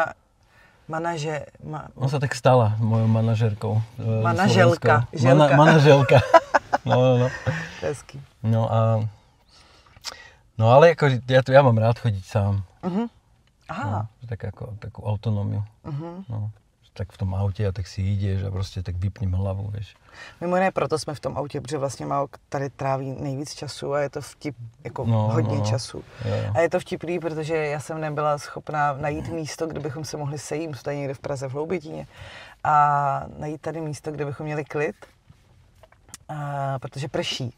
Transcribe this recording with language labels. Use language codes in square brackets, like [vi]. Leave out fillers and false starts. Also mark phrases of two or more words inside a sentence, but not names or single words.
[sk] On sa tak stala mojou manažérkou. Manaželka. Manaželka. No. [cs] To je hezký. [sk] No ale jako, ja mám rád chodiť sám. Aha. No, takú autonómiu. No, [cs] tak v tom autě a tak si jdeš a prostě tak vypním hlavu, vieš. Mimo jiné, proto jsme v tom autě, protože vlastně Maok tady tráví nejvíc času a je to hodně času. Jo. A je to vtipný, protože já jsem nebyla schopná najít místo, kde bychom se mohli sejít, tady někde v Praze v Hloubětíně, a najít tady místo, kde bychom měli klid, protože prší.